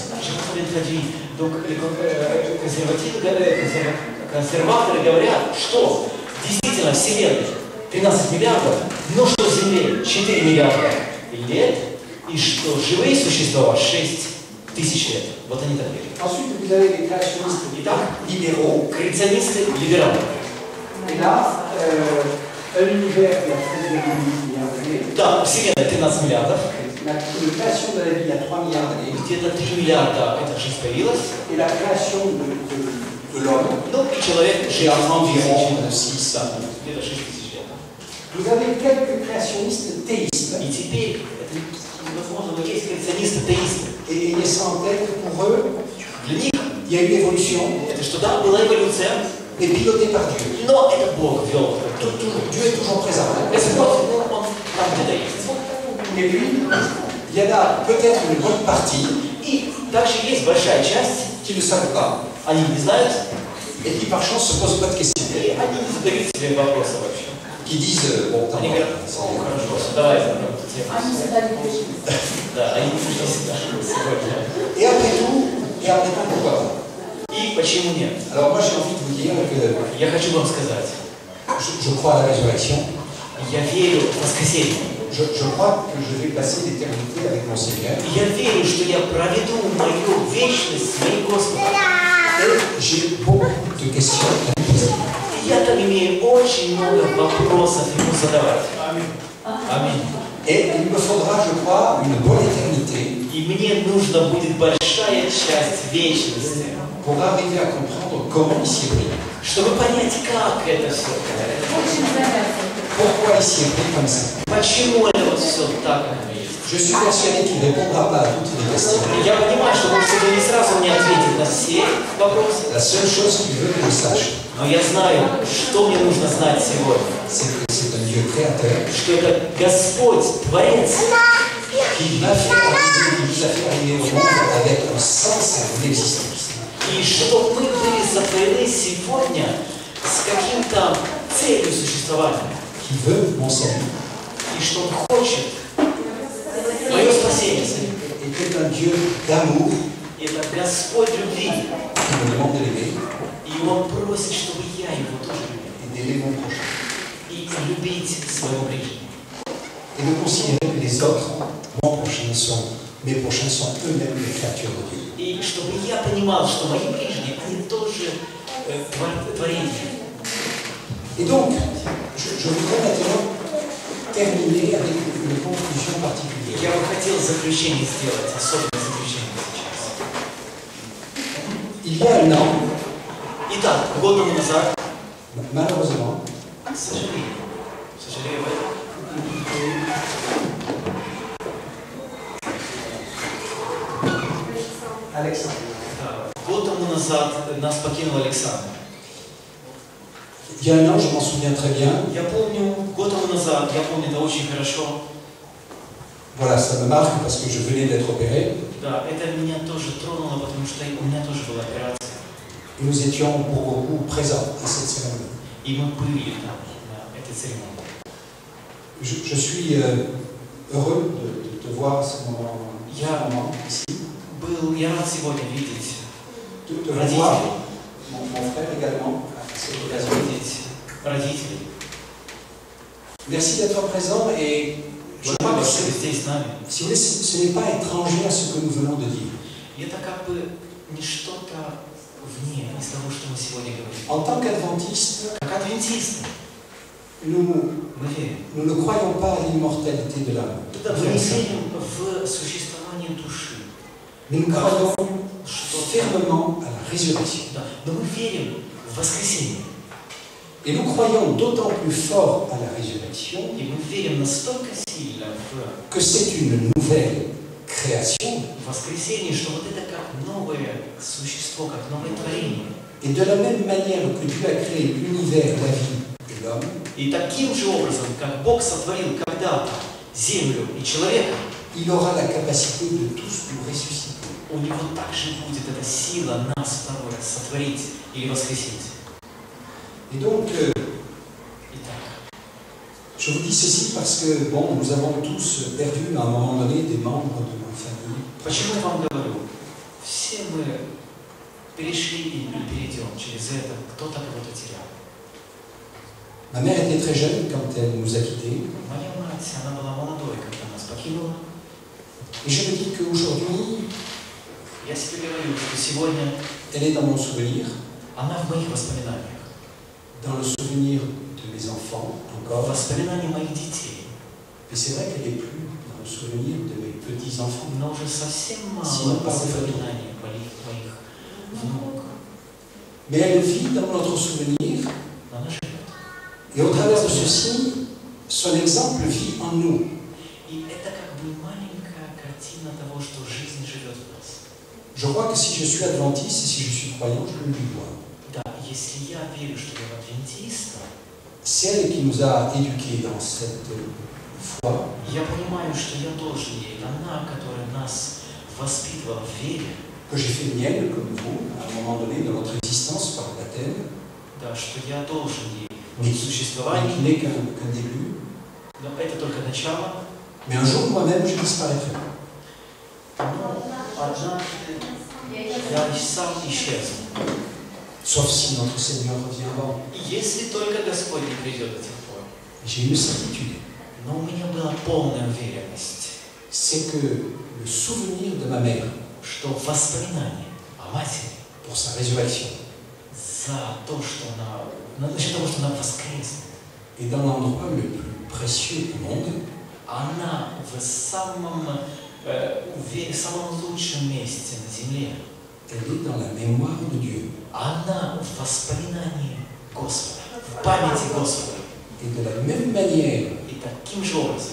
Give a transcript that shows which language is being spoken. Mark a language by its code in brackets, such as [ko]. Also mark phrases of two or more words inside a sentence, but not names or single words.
[fr] Donc, [ru] консерваторы говорят, что действительно Вселенная 13 миллиардов, но что Земле 4 миллиарда лет, и что живые существа 6000 лет. Вот они так верят. [fr] Ensuite, vous avez les créationnistes libéraux. [ru] Креационисты либералы. [fr] Et là, un univers qui a 13,8 milliards d'années. [ru] Да, Вселенная 13 миллиардов. [fr] La création de la vie il y a 3 milliards d'années. [ru] Где-то 3 миллиарда эта жизнь появилась. [fr] Et la création de l'homme, [ru] Ну и человек [fr] j'ai [ru] жил [fr] environ 3000 6 ans. [ru] где-то 6000 лет. [fr] Vous avez quelques créationnistes théistes. [ru] И теперь, это невозможно, но есть креационисты-теисты. [fr] Et ayez ça en tête, pour eux, [ru] Для них [fr] il y a eu évolution, [ru] это что да, была эволюция, [fr] mais pilotée par Dieu. [ru] но это Бог вел. [fr] Dieu est toujours présent. [ru] Это Бог, он там где-то есть. [fr] Et puis, il y en a peut-être une bonne partie [ru] И также есть большая часть, [fr] qui ne savent pas [ru] они не знают, [fr] et qui par chance se posent pas de questions. [ru] и они не задают себе вопроса вообще. [fr] Qui disent, bon, [ru] Они говорят, о, хорошо, давай закроем эту тему. Они задали вопрос. Да, они не пришли сюда сегодня. [fr] Et après tout, pourquoi pas? [ru] И почему нет? [fr] Alors moi j'ai envie de vous dire que [ru] Я хочу вам сказать, [fr] je crois à la résurrection. [ru] я верю в воскресенье. [fr] Je crois que je vais passer l'éternité avec mon Seigneur. [ru] Я верю, что я проведу мою вечность с моим Господом. [fr] Et j'ai beaucoup de questions à lui poser. [ru] Я там имею очень много вопросов ему задавать. Аминь. [fr] Et il me faudra, je crois, une bonne éternité [ru] И мне нужна будет большая часть вечности, [fr] pour arriver à comprendre comment il s'y est pris. [ru] чтобы понять, как это все. Очень занятно. [fr] Pourquoi il s'y est pris comme ça? [ru] Почему это вот все так, как оно есть. [fr] Je suis persuadé qu'il ne répondra pas à toutes les questions. [ru] Я понимаю, что он сегодня не сразу мне ответит на все вопросы, [fr] La seule chose qu'il veut que je sache, [ru] но я знаю, что мне нужно знать сегодня. [fr] c'est que c'est un Dieu créateur [ru] Что это Господь, Творец, [fr] qui m'a fait arriver, qui nous a fait arriver au monde avec un sens à l'existence. [ru] и что мы были сотворены сегодня с каким-то целью существования, [fr] Qui veut mon salut. [ru] и что Он хочет мое спасение. [fr] Et qui est un Dieu d'amour [ru] И это Господь любви, [fr] qui me demande de l'aimer [ru] и Он просит, чтобы я Его тоже любил, [fr] et d'aimer mon prochain. [ru] и любить своего ближнего. [fr] Et de considérer que les autres, mes prochains sont eux-mêmes les créatures de Dieu. [ru] И чтобы я понимал, что мои ближние, они тоже творения. [fr] Et donc, je voudrais maintenant terminer avec une conclusion particulière. [ru] Я бы хотел заключение сделать, особенное заключение сейчас. [fr] Il y a un an, [ru] Итак, год тому назад, [fr] malheureusement, [ru] к сожалению в этом, Alexandre, год тому назад нас покинул Александр. [fr] il y a un an, je m'en souviens très bien, [ru] Я помню, год тому назад, я помню это очень хорошо, [fr] Voilà, ça me marque parce que je venais d'être opéré. [ru] Да, это меня тоже тронуло, потому что у меня тоже была операция. [fr] Et nous étions pour beaucoup présents à cette cérémonie. [ru] И мы были там, на этой церемонии. [fr] Je suis heureux de te voir à ce moment ici. [ru] Я рад сегодня видеть [fr] De voir mon frère également à cette occasion. [ru] родителей. [fr] Merci d'être présent et je crois que [ru] Что вы здесь с нами. [fr] si vous voulez, ce n'est pas étranger à ce que nous venons de dire. [ru] И это как бы не что-то вне из того, что мы сегодня говорим. [fr] En tant qu'adventistes, [ru] Как адвентисты, [fr] nous [ru] мы верим. [fr] ne croyons pas à l'immortalité de l'âme. [ru] Мы не верим в существование души. [fr] Mais nous croyons [ru] Что [fr] fermement à la résurrection. [ru] Да, но мы верим в воскресение. [fr] Et nous croyons d'autant plus fort à la résurrection [ru] И мы верим настолько сильно [fr] que c'est une nouvelle création. [ru] в воскресение, что вот это как новое существо, как новое творение. [fr] Et de la même manière que Dieu a créé l'univers, la vie et l'homme, [ru] И таким же образом, как Бог сотворил когда-то землю и человека, [fr] il aura la capacité de tous nous ressusciter. [ru] у него также будет эта сила нас второй раз сотворить или воскресить. [fr] Et donc, [ru] Итак, [fr] je vous dis ceci parce que, bon, nous avons tous perdu à un moment donné des membres de nos familles. [ru] почему я вам говорю? Все мы перешли и перейдем через это, кто-то кого-то терял. [fr] Ma mère était très jeune quand elle nous a quittés. [ru] Моя мать, она была молодой, когда нас покинула. [fr] Et je me dis qu'aujourd'hui, [ru] Я себе говорю, что сегодня [fr] elle est dans mon souvenir, [ru] она в моих воспоминаниях. [fr] dans le souvenir de mes enfants encore. [ru] Воспоминания моих детей. [fr] Mais c'est vrai qu'elle n'est plus dans le souvenir de mes petits-enfants. [ru] Но уже совсем Сильно мало пахнет. воспоминаний моих внуков. [fr] Mais elle vit dans notre souvenir, [ru] Но она живет. [fr] et au travers de ceci, son exemple vit en nous. [ru] И это как бы маленькая картина того, что жизнь живет в нас. [fr] Je crois que si je suis adventiste et si je suis croyant, je le lui dois. [ru] Да, если я верю, что я адвентист, [fr] C'est elle qui nous a éduqués dans cette foi. [ru] я понимаю, что я должен ей. Она, которая нас воспитывала в вере, [fr] Que j'ai fait mienne, comme vous, à un moment donné de notre existence par le baptême, [ru] да, что я должен ей [fr] mais [ru] в [fr] qui [ru] существовании. [fr] n'est qu'un début. [ru] Но это только начало. [fr] Mais un jour, moi-même, je disparaîtrai. [ru] Но однажды я сам исчезну. [fr] Sauf si notre Seigneur revient avant. [ru] Если только Господь не придет до тех пор. [fr] J'ai une certitude. [ru] Но у меня была полная уверенность, [fr] C'est que le souvenir de ma mère [ru] что воспоминание о матери [fr] pour sa résurrection [ru] за то, что она, насчет того, что она воскреснет, [fr] est dans l'endroit le plus précieux au monde. [ru] она в самом лучшем месте на земле. [fr] Elle est dans la mémoire de Dieu. [ru] Она в воспоминании Господа, в памяти Господа. [fr] Et de la même manière [ru] И таким же образом,